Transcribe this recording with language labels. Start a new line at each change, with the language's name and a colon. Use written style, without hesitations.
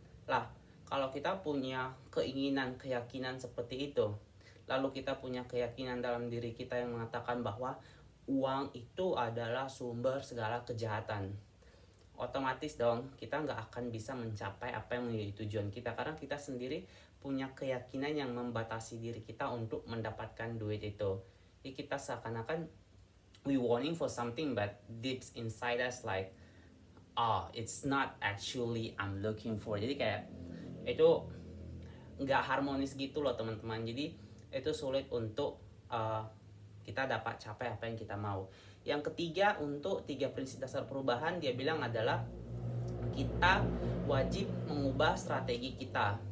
Indonesian: Lah, kalau kita punya keinginan, keyakinan seperti itu, lalu kita punya keyakinan dalam diri kita yang mengatakan bahwa uang itu adalah sumber segala kejahatan, otomatis dong kita nggak akan bisa mencapai apa yang menjadi tujuan kita, karena kita sendiri punya keyakinan yang membatasi diri kita untuk mendapatkan duit itu. Jadi kita seakan-akan
English: we wanting for something but deep inside us like, it's not actually I'm looking for.
Indonesian: Jadi kayak itu nggak harmonis gitu loh teman-teman. Jadi itu sulit untuk kita dapat capai apa yang kita mau. Yang ketiga, untuk 3 prinsip dasar perubahan, dia bilang adalah kita wajib mengubah strategi kita.